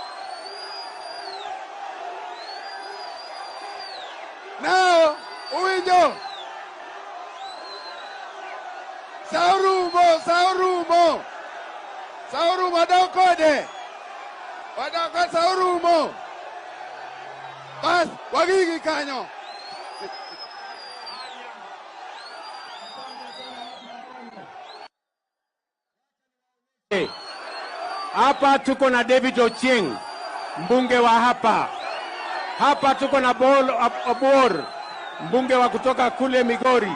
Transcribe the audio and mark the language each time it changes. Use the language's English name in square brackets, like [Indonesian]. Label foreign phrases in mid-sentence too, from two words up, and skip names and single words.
[Luo (Kenya and Tanzania)] Now, uwinjo. Saurumo. Wadokode. Saurumo. Bas, wagigi kanyo. [Swahili] Hapa tuko na David Ochieng, mbunge wa hapa. Hapa tuko na Bol Obor, mbunge wa kutoka kule Migori.